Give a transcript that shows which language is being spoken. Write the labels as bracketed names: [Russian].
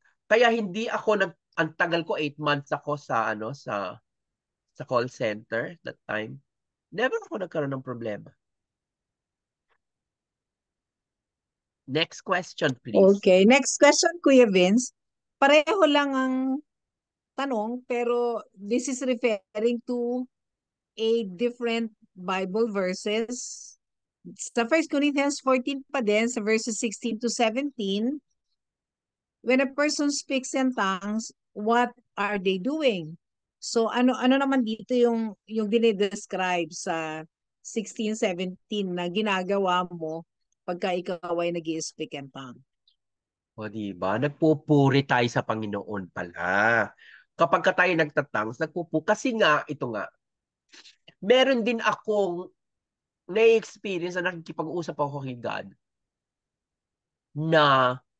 [Filipino] Kaya hindi ako ang tagal ko, 8 months ako sa call center [English] that time. [Filipino] Never ako nagkaroon ng problema. [English] Next question, please. Okay. Next question, Kuya Vince. [Filipino] Pareho lang ang tanong, pero [English] this is referring to a different Bible verses. Sa 1 Corinthians 14 [Filipino] pa din, [English] sa verses 16 to 17, when a person speaks in tongues, what are they doing? [Filipino] So ano naman dito yung dinidescribe sa 16, 17 na ginagawa mo pagka ikaw ay nag-i-speak in tongue? O, di ba? Nagpupuri tayo sa Panginoon pala. Kapag ka tayo nagtatangs, kasi nga, ito nga, meron din akong na-experience na nakikipag-usap ako kay God na